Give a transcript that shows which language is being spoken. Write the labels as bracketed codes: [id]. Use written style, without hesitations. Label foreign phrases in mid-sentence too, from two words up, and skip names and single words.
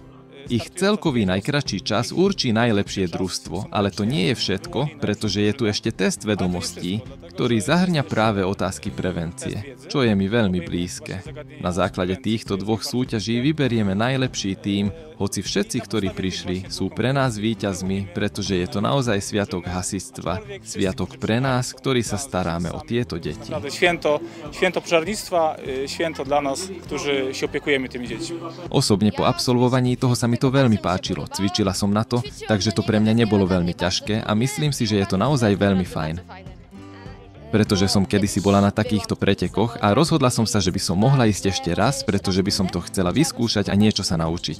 [sk] Ich celkový najkratší čas určí najlepšie družstvo, ale to nie je všetko, pretože je tu ešte test vedomostí, ktorý zahŕňa práve otázky prevencie, čo je mi veľmi blízke. Na základe týchto dvoch súťaží vyberieme najlepší tím, hoci všetci, ktorí prišli, sú pre nás víťazmi, pretože je to naozaj sviatok hasičstva, sviatok pre nás, ktorí sa staráme o tieto deti. [pl] Święto pożarnictwa, święto dla nas, którzy się opiekujemy tymi dziećmi. [sk] Osobne po absolvovaní toho sa mi to veľmi páčilo, cvičila som na to, takže to pre mňa nebolo veľmi ťažké a myslím si, že je to naozaj veľmi fajn. Pretože som kedysi bola na takýchto pretekoch a rozhodla som sa, že by som mohla ísť ešte raz, pretože by som to chcela vyskúšať a niečo sa naučiť.